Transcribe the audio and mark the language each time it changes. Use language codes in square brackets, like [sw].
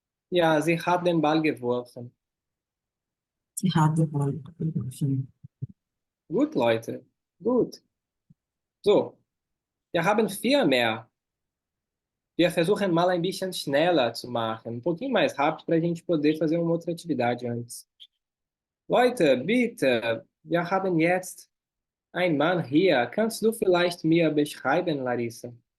[de] Ja, sie hat den Ball geworfen. Sie hat den Ball geworfen. Gut, Leute. Gut. So, wir haben 4 mehr. Wir versuchen mal ein bisschen schneller zu machen. [pt] Um pouquinho mais rápido para a gente poder fazer uma outra atividade antes. [de] Leute, bitte, wir haben jetzt einen Mann hier. Kannst du vielleicht mir beschreiben, Larissa?